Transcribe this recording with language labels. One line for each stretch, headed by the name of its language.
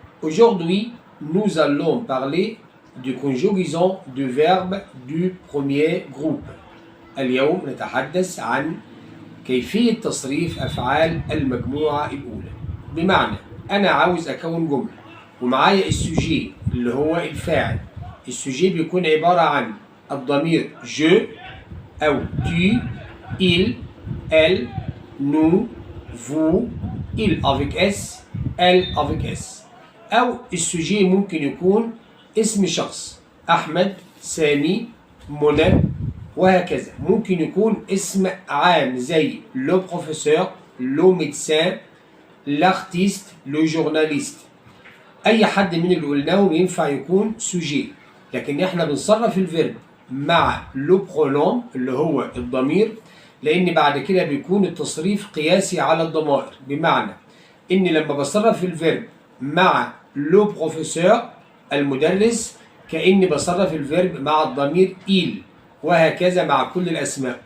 French: Aujourd'hui, nous allons parler de conjugaison du verbe du premier groupe.
Arabic: اليوم نتحدث عن كيفية تصريف أفعال المجموعة الأولى. بمعنى أنا عاوز أكون جملة ومعايا السوجي اللي هو الفاعل. السوجي بيكون عبارة عن الضمير je أو tu, il, elle, nous, vous,
French: il avec S, elle avec S.
Arabic: أو السوجي ممكن يكون اسم شخص أحمد، سامي، منى وهكذا. ممكن يكون اسم عام زي
French: le professeur, le médecin, l'artiste, le journaliste.
Arabic: أي حد من اللي قلناهم ينفع يكون سوجي، لكن احنا بنصرف الفيرب مع لو برونوم اللي هو الضمير، لأن بعد كده بيكون التصريف قياسي على الضمائر. بمعنى إن لما بصرف الفيرب مع لو بروفيسور المدرس كأني بصرف الفيرب مع الضمير il، وهكذا مع كل الأسماء.